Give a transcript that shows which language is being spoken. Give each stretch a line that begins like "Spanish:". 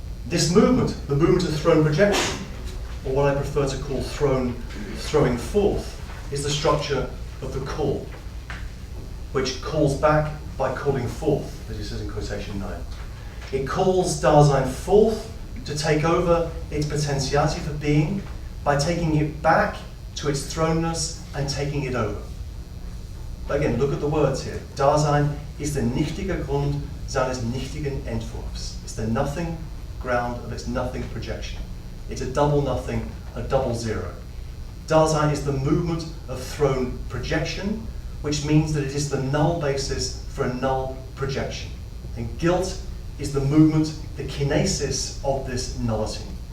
English: This movement, the movement of throne projection, or what I prefer to call throwing forth, is the structure of the call, which calls back by calling forth, as he says in quotation 9. It calls Dasein forth to take over its potentiality for being by taking it back to its thrownness and taking it over. Again, look at the words here.
German: Dasein ist der nichtige Grund seines nichtigen Entwurfs.
English: It's the nothing ground of its nothing projection. It's a double nothing, a double zero. Dasein is the movement of thrown projection, which means that it is the null basis for a null projection. And guilt is the movement, the kinesis of this nullity.